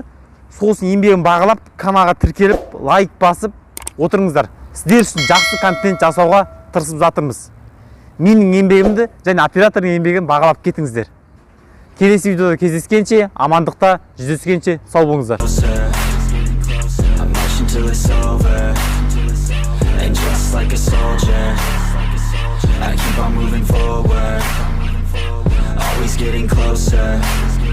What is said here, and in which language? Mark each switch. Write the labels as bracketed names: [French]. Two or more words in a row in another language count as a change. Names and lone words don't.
[Kazakh] Сол үшін еңбегім бағалап, каналға тіркеліп, лайк басып отырыңыздар. Сіздер үшін жақсы контент жасауға тырысып жатырмыз. Менің еңбегімді және оператордың еңбегін бағалап кетіңіздер. Келесі видеода кездескенше, амандықта жүздескенше сау болыңыздар. [English] Till it's over. And just like a soldier, I keep on moving forward, always getting closer.